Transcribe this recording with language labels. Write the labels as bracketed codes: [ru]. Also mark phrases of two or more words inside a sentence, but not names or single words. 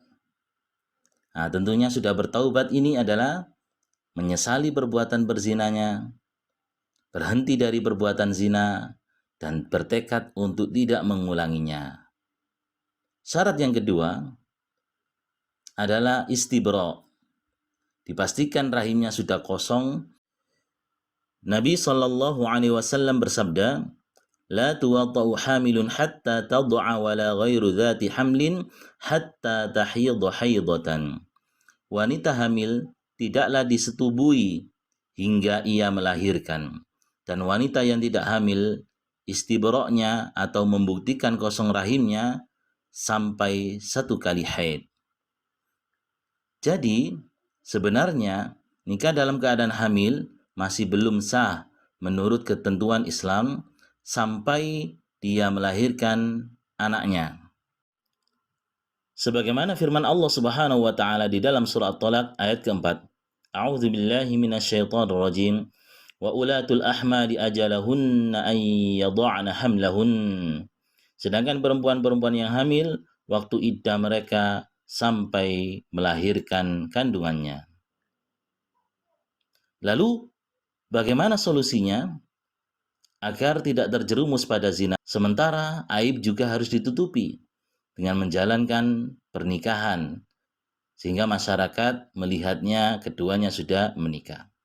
[id] Nah, tentunya sudah bertaubat ini adalah menyesali perbuatan berzinanya, berhenti dari perbuatan zina, dan bertekad untuk tidak mengulanginya. Syarat yang kedua adalah istibra. Dipastikan rahimnya sudah kosong. Nabi SAW bersabda, [ar] لا توطأ حامل حتى تضع ولا غير ذات حمل حتى تحيض حيضة. [id] Wanita hamil tidaklah disetubui hingga ia melahirkan, dan wanita yang tidak hamil istibra'nya atau membuktikan kosong rahimnya sampai 1 kali haid. Jadi sebenarnya nikah dalam keadaan hamil masih belum sah menurut ketentuan Islam sampai dia melahirkan anaknya. Sebagaimana firman Allah [ar] سبحانه وتعالى [id] di dalam surah At-Talaq ayat keempat. [ar] أعوذ بالله من الشيطان الرجيم. وأولات الأحمال أجلهن أن يضعن حملهن. [id] Sedangkan perempuan-perempuan yang hamil waktu iddah mereka sampai melahirkan kandungannya. Lalu bagaimana solusinya agar tidak terjerumus pada zina? Sementara aib juga harus ditutupi dengan menjalankan pernikahan, sehingga masyarakat melihatnya keduanya sudah menikah.